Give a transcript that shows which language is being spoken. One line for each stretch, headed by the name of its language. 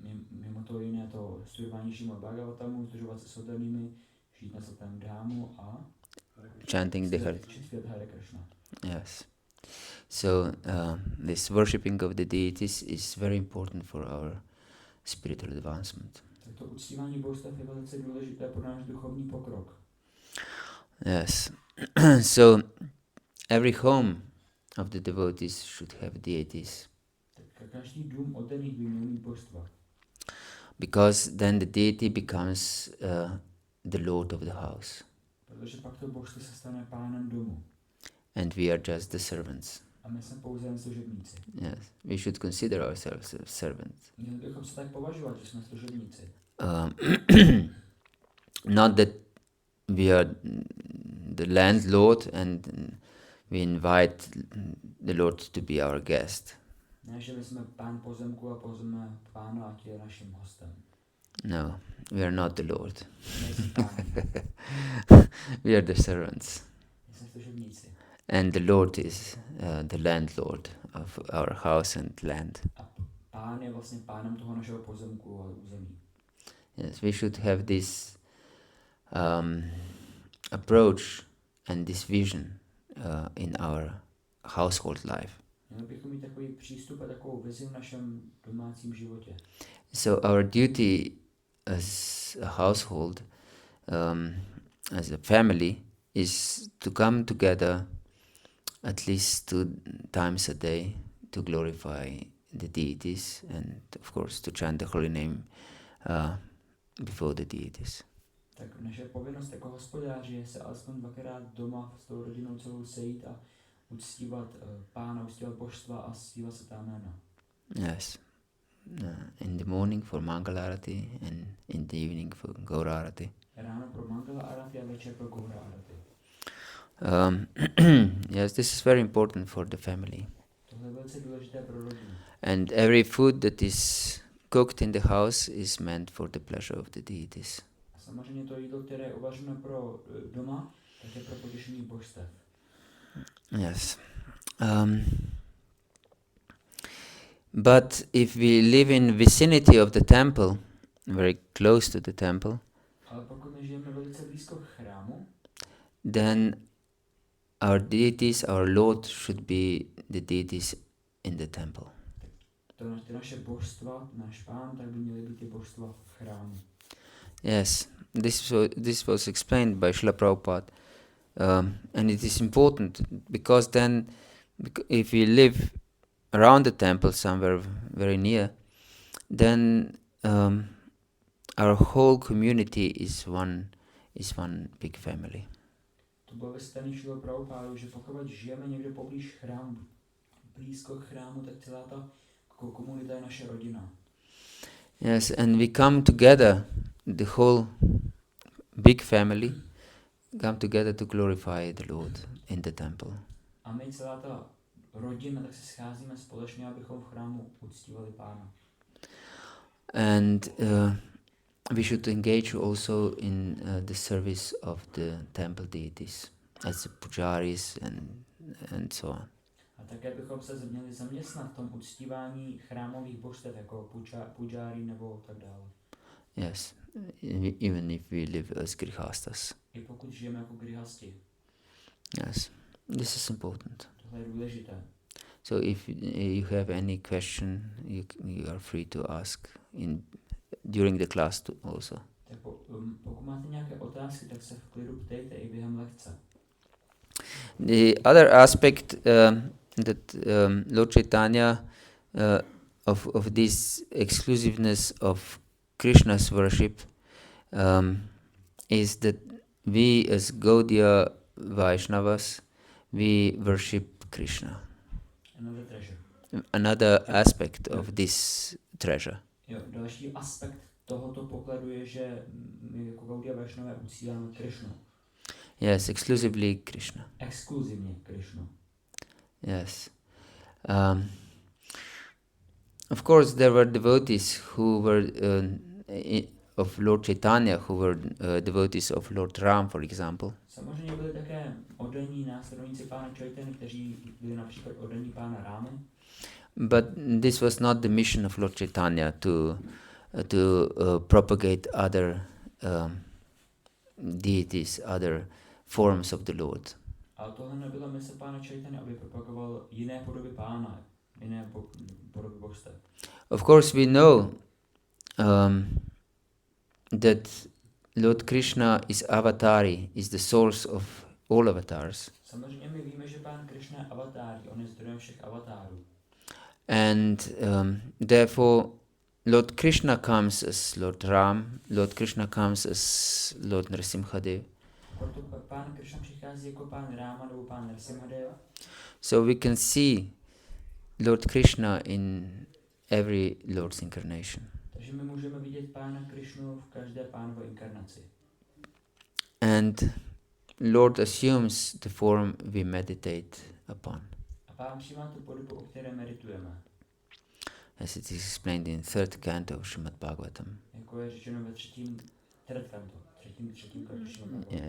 Czech: Mimo to jiné to studování Srimad Bhagavatamu, združovat se s oddanými, žít na svatém dhámu a
English: chanting the Hare Krishna. Yes. So this worshipping of the deities is very important for our spiritual advancement.
Czech: Tak to uctívání božstev je velice důležité pro náš duchovní pokrok.
English: Yes. So every home of the devotees should have deities.
Czech: Tak každý dům oddaných by měl mít božstva.
English: Because then the deity becomes the lord of the house.
Czech: Protože pak to božstvo se stane pánem domu.
English: And we are just the servants.
Czech: A my jsme pouze jen služebníci.
English: Yes, we should consider ourselves as servants.
Czech: Měli bychom se tak považovat, že jsme služebníci.
English: Not that we are the landlord and we invite the Lord to be our guest.
Czech: Ne, že my jsme pán pozemku a pozeme pána, ať je naším hostem.
English: No, we are not the Lord.
Czech: Nejsme páni,
English: We are the servants.
Czech: jsme služebníci.
English: And the Lord is the landlord of our house and land.
Czech: A pán je vlastně pánem toho našeho pozemku a území.
English: Yes, we should have this approach and this vision in our household life.
Czech: Měli bychom mít takový přístup a takovou vizi v našem domácím životě.
English: So our duty as a household, as a family, is to come together at least 2 times a day to glorify the deities and of course to chant the holy name before the deities.
Czech: Tak naše povinnost jako hospodáři je se alespoň 2krát doma s tou rodinou celou sejít a uctívat pána, uctívat božstva a zpívat se ta jména.
English: Yes. In the morning for Mangala Arati and in the evening for Gaura Arati.
Czech: Ráno pro Mangala Arati a večer pro Gaura Arati.
English: Yes, this is very important for the family.
Czech: Tohle je velice důležité pro rodinu.
English: And every food that is cooked in the house is meant for the pleasure of the deities.
Czech: A samozřejmě to jídlo, které je uvařeno pro doma, tak je pro potěšení božstev.
English: Yes. But if we live in vicinity of the temple, very close to the temple,
Czech: Ale pokud my žijeme velice blízko k chrámu,
English: then our deities, our Lord should be the deities in the temple.
Czech: ty naše božstva, náš pán, tak by měly být ty božstva v chrámu.
English: Yes, this was explained by Srila Prabhupada, and it is important because then, if we live around the temple somewhere very near, then our whole community is one big family.
Czech: To bylo vysvětlení Šrila Prabhupádu, že pokud žijeme někde poblíž chrámu, blízko k chrámu, tak celá ta komunita je naše rodina.
English: Yes, and we come together, the whole big family, come together to glorify the Lord in the temple.
Czech: A my celá ta rodina, tak se scházíme společně, abychom v chrámu uctívali pána.
English: And we should engage also in the service of the temple deities, as the pujaris and so on.
Czech: A také bychom se měli zaměstnat v tom uctívání chrámových božstev, jako pujári nebo tak dále.
English: Yes, even if we live as grihastas.
Czech: I pokud žijeme jako grihasti.
English: Yes, this is important.
Czech: Tohle je důležité.
English: So if you have any question, you are free to ask during the class also.
Czech: Tak pokud máte nějaké otázky, tak se v klidu ptejte i během lekce.
English: The other aspect that Lord Caitanya of this exclusiveness of Krishna's worship is that we as Gaudiya Vaishnavas, we worship Krishna. Another treasure. Another aspect of this treasure.
Czech: Jo, další aspekt tohoto pokladu je, že my jako Gaudiya Vaishnavové uctíváme Krishnu.
English: Yes, exclusively Krishna.
Czech: Exkluzivně Krishnu.
English: Yes. Of course, there were devotees who were of Lord Caitanya, who were devotees of Lord Ram, for example.
Czech: Samozřejmě byli také oddaní následovníci pána Chaitanya, kteří byli například oddaní pána Rámy.
English: But this was not the mission of Lord Caitanya to propagate other deities, other forms of the Lord.
Czech: Ale tohle nebyla mise pána Chaitanya, aby propagoval jiné podoby pána, jiné podoby božstev.
English: Of course, we know that Lord Krishna is avatari, is the source of all avatars.
Czech: Samozřejmě my víme, že pán Krishna je avatáří, on je zdrojem všech avatárů.
English: And therefore, Lord Krishna comes as Lord Ram, Lord Krishna comes as Lord Nrsimhadev.
Czech: Proto pán Krishna přichází jako pán Ráma nebo pán Nrsimhadev.
English: So we can see Lord Krishna in every Lord's incarnation.
Czech: Takže my můžeme vidět pána Krishnu v každé pánovo inkarnaci.
English: And Lord assumes the form we meditate upon.
Czech: A pán přijímá tu podobu, o které meditujeme.
English: as it is explained in third canto of Srimad Bhagavatam.
Czech: Jako je řečeno ve třetím kantu Srimad Bhagavatam.